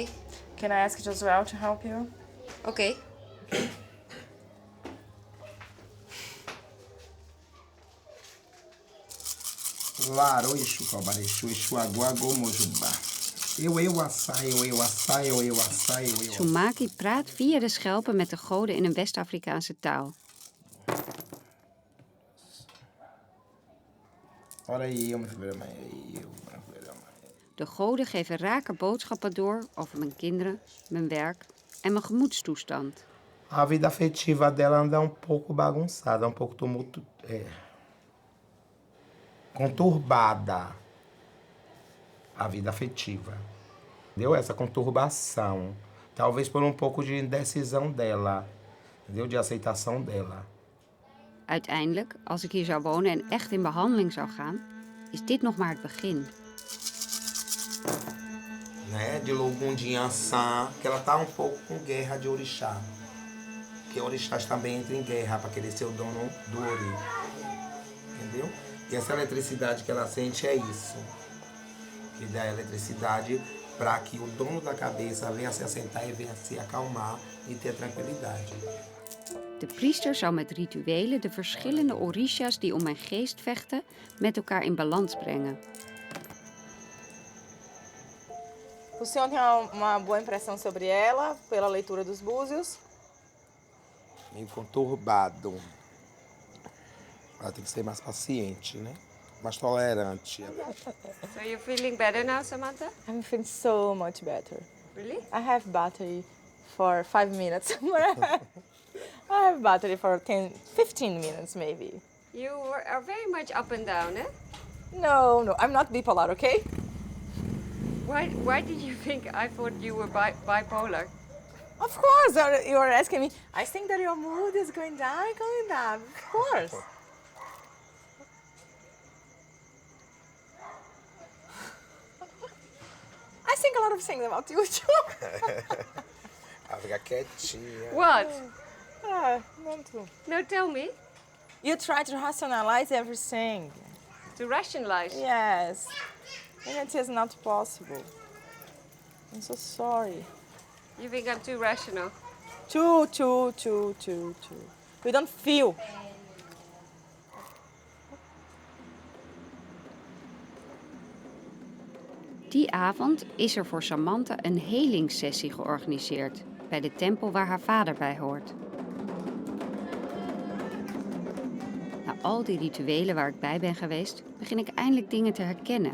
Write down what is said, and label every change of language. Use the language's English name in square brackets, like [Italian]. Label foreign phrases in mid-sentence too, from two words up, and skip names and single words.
[English] Can I ask Josuel to help you? Okay. Laro, Exu, Cobara, Exu, Agua, Gomojubá. Eu, assai, eu, assai, eu, assai, eu. [Dutch] Sumaki praat via de schelpen met de goden in een West-Afrikaanse taal. De goden geven rake boodschappen door over mijn kinderen, mijn werk en mijn gemoedstoestand. [Portuguese] A vida afetiva dela anda pouco bagunçada, pouco conturbada. A vida afetiva. Entendeu? Essa conturbação. Talvez por pouco de indecisão dela. Entendeu? De aceitação dela. [Dutch] Uiteindelijk, als ik hier zou wonen en echt in behandeling zou gaan, is dit nog maar het begin. [Portuguese] Né, de Logundiançã, que ela tá pouco com guerra de orixá. Que orixás também entram em guerra para querer ser o dono do ori. Entendeu? E essa eletricidade que ela sente é isso. Que dá a eletricidade para que o dono da cabeça venha se assentar e venha se acalmar e ter tranquilidade. [Dutch] De priester zou met rituelen de verschillende orishas die om mijn geest vechten met elkaar in balans brengen. [Portuguese] O senhor tem uma boa impressão sobre ela pela leitura dos búzios? Meio conturbado. Ela tem que ser mais paciente, né? Mais tolerante. [English] So you're feeling better now, Samantha? I'm feeling so much better. Really? I have battery for 5 minutes. I have battery for 15 minutes maybe. You are very much up and down, eh? No, I'm not bipolar, okay? Why did you think I thought you were bipolar? Of course, you are asking me. I think that your mood is going down. Of course. I think a lot of things about you too. [Portuguese] Ela fica quietinha. [English] What? Not too. No, tell me. You try to rationalize everything. To rationalize? Yes. And it is not possible. I'm so sorry. You think I'm too rational? Too. We don't feel. [Dutch] Die avond is er voor Samantha een helingssessie georganiseerd bij de tempel waar haar vader bij hoort. Na al die rituelen waar ik bij ben geweest, begin ik eindelijk dingen te herkennen.